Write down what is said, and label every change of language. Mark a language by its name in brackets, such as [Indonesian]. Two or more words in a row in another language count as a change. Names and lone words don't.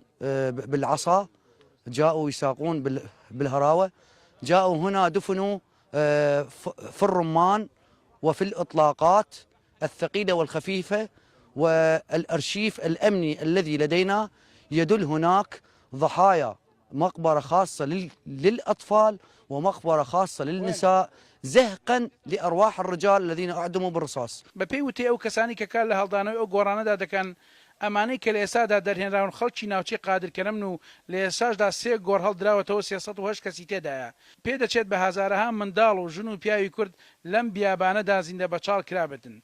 [Arabic] بالعصا جاءوا يساقون بالهراوة جاءوا هنا دفنوا في الرمان وفي الإطلاقات الثقيلة والخفيفة والأرشيف الأمني الذي لدينا يدل هناك ضحايا مقبرة خاصة للأطفال ومقبرة خاصة للنساء زهقا لأرواح الرجال الذين أعدموا بالرصاص. [Central Kurdish] بەپێی ئەو کەسانی کە کار لە هەڵدانەوەی ئەو گۆڕانەدا دەکەن ئەمانەی کە لە ئێستادا دەرهێنراون خەڵکی ناوچەی قادرکەرەمن و لە ئێستاشدا 3 گۆڕ هەڵدراوەتەوە 308 کەسی تێدایە. پێ دەچێت بە هەزارەها منداڵ و ژن و پیاوی کورد لەم بیابانەدا زیندە بەچاڵ کرابێتن.